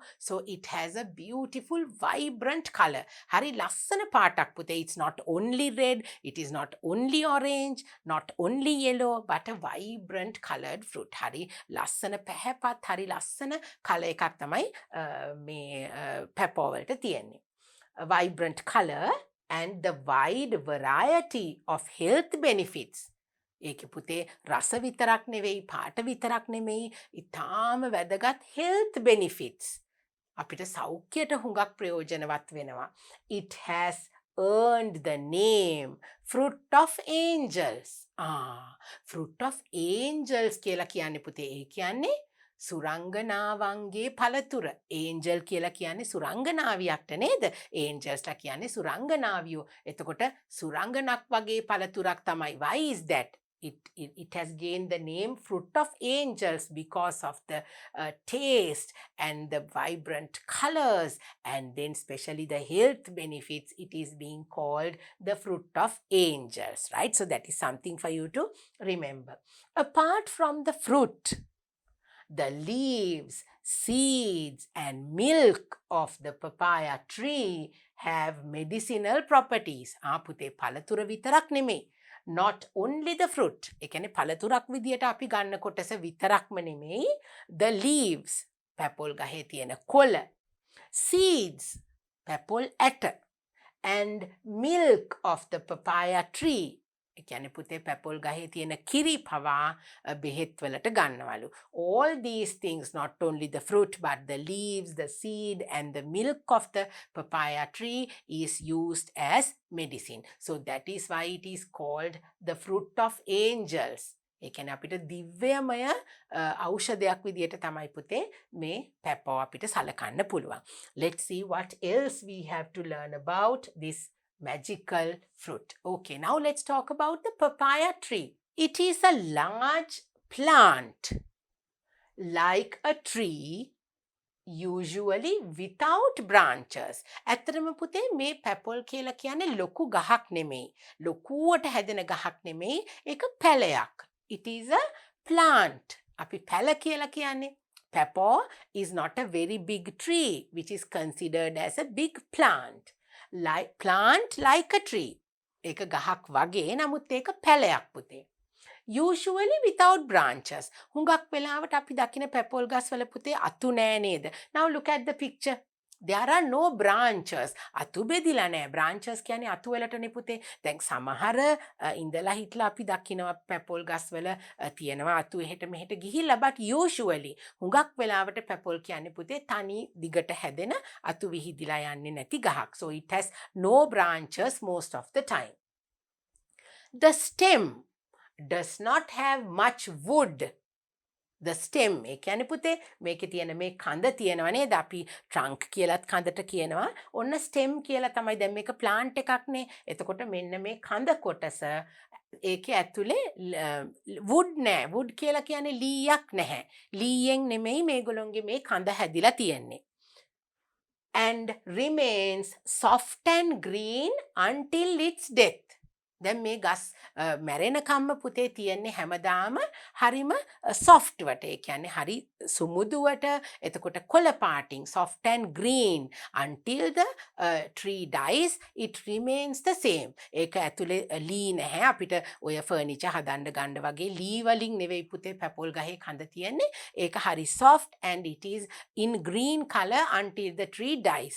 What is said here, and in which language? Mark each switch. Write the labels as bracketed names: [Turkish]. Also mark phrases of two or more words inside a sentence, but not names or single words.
[English] So it has a beautiful vibrant color. [Sinhala] හරි ලස්සන පාටක් පුතේ. [English] It's not only red, it is not only orange, not only yellow, but a vibrant colored fruit. [Sinhala] හරි ලස්සන පැහැපත්, හරි ලස්සන කලර් එකක් තමයි මේ පැපෝල් වලට තියෙන්නේ. [English] Vibrant color and the wide variety of health benefits. [Sinhala] ඒක පුතේ රස විතරක් නෙවෙයි, පාට විතරක් නෙමෙයි, ඊටාම වැදගත් [English] health benefits. [Sinhala] අපිට සෞඛ්‍යයට හුඟක් ප්‍රයෝජනවත් වෙනවා. [English] It has earned the name fruit of angels. Fruit of angels [Sinhala] කියලා කියන්නේ පුතේ ඒ කියන්නේ සුරංගනාවන්ගේ පළතුර. ඒන්ජල් කියලා කියන්නේ සුරංගනාවියට නේද? ඒන්ජල්ස්ලා කියන්නේ සුරංගනාවියෝ. එතකොට සුරංගනක් වගේ පළතුරක් තමයි. [English] Why is that? It has gained the name fruit of angels because of the taste and the vibrant colors, and then especially the health benefits. It is being called the fruit of angels, right? So that is something for you to remember. Apart from the fruit, the leaves, seeds, and milk of the papaya tree have medicinal properties. [Sinhala] පුතේ පළතුර විතරක් නෙමෙයි. [English] Not only the fruit. [Sinhala] ඒ කියන්නේ පළතුරක් විදියට අපි ගන්න කොටස විතරක්ම නෙමෙයි. [English] The leaves, [Sinhala] පැපෝල් ගහේ තියෙන කොළ. Seeds, පැපෝල් ඇට. [English] And milk of the papaya tree. [Sinhala] ඒ කියන්නේ පුතේ පැපෝල් ගහේ තියෙන කිරි පවා බෙහෙත් වලට ගන්නවලු. [English] All these things, not only the fruit but the leaves, the seed and the milk of the papaya tree is used as medicine. So that is why it is called the fruit of angels. [Sinhala] ඒ කියන්නේ අපිට දිව්‍යමය ඖෂධයක් විදියට තමයි පුතේ මේ පැපෝ අපිට සලකන්න පුළුවන්. [English] Let's see what else we have to learn about this magical fruit. Okay, now let's talk about the papaya tree. It is a large plant like a tree, usually without branches. [Sinhala] ඇත්තටම පුතේ මේ පැපල් කියලා කියන්නේ ලොකු ගහක් නෙමෙයි. ලොකුවට හැදෙන ගහක් නෙමෙයි. ඒක පැලයක්. [English] It is a plant. [Sinhala] අපි පැල කියලා කියන්නේ. [English] Papaw is not a very big tree, which is considered as a big plant. Like a tree. [Sinhala] ඒක ගහක් වගේ නමුත් ඒක පැලයක් පුතේ. [English] Usually without branches. [Sinhala] හුඟක් වෙලාවට අපි දකින පැපල් ගස් වල පුතේ අතු නෑ නේද? [English] Now look at the picture. There are no branches. [Sinhala] අතු බෙදිලා නෑ. Branches කියන්නේ අතු වලටනේ පුතේ. දැන් සමහර ඉඳලා හිටලා අපි දකිනවා පැපල් ගස් වල තියෙනවා අතු එහෙට මෙහෙට ගිහිල්ලා, [English] but usually [Sinhala] හුඟක් වෙලාවට පැපල් කියන්නේ පුතේ තනි දිගට හැදෙන අතු විහිදිලා යන්නේ නැති ගහක්. [English] So it has no branches most of the time. The stem does not have much wood. The stem, [Sinhala] ඒ කියන්නේ පුතේ මේකේ තියෙන මේ කඳ තියෙනවා නේද? අපි trunk කියලාත් කඳට කියනවා. ඔන්න stem කියලා තමයි. දැන් මේක plant එකක්නේ. එතකොට මෙන්න මේ කඳ කොටස ඒකේ ඇතුලේ wood නෑ. wood කියලා කියන්නේ ලීයක් නැහැ. ලීයෙන් නෙමෙයි මේගොල්ලෝගේ මේ කඳ හැදිලා තියෙන්නේ. [English] And remains soft and green until its death. [Sinhala] දැන් මේ ගස් මැරෙනකම්ම පුතේ තියෙන්නේ හැමදාම හරිම soft වට. ඒ කියන්නේ හරි සුමුදුවට. එතකොට කොළ පාටින් [English] soft and green until the tree dies it remains the same. [Sinhala] ඒක ඇතුලේ ලී නැහැ. අපිට ඔය ෆර්නිචර් හදන්න ගන්න වගේ ලී වලින් නෙවෙයි පුතේ පැපල් ගහේ කඳ තියෙන්නේ. ඒක හරි [English] soft and it is in green color until the tree dies.